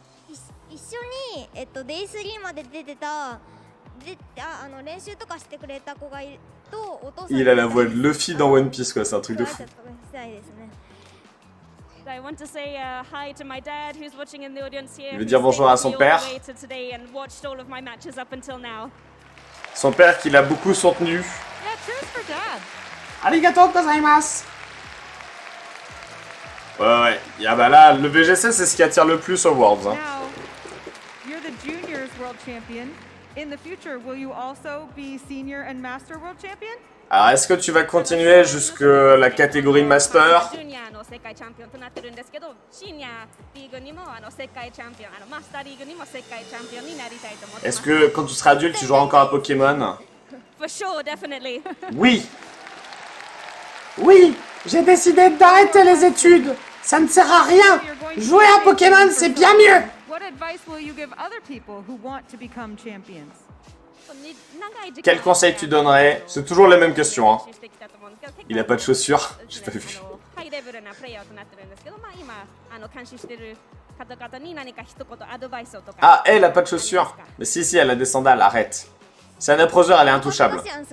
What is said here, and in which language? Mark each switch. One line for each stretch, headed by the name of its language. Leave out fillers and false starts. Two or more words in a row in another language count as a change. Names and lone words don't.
French: Il a la voix de Luffy dans One Piece, quoi, c'est un truc de fou. Il veut dire bonjour à son père. Son père qui l'a beaucoup soutenu.
Japanese: ありがとうございます.
French: Ouais. Ah bah là, le VGC, c'est ce qui attire le plus aux Worlds. Hein.
English: In the future, will you also be senior and master world champion?
French: Alors, est-ce que tu vas continuer jusque la catégorie master? Est-ce que quand tu seras adulte, tu joueras encore à Pokémon? Oui. Oui, j'ai décidé d'arrêter les études. Ça ne sert à rien. Jouer à Pokémon, c'est bien mieux.
English: What advice will you give other people who want to become champions?
French: Quel conseil tu donnerais? C'est toujours les mêmes questions. Hein. Il a pas de chaussures? J'ai pas vu. Ah, elle a pas de chaussures. Mais si, elle a des sandales, arrête. C'est un approseur, elle est intouchable.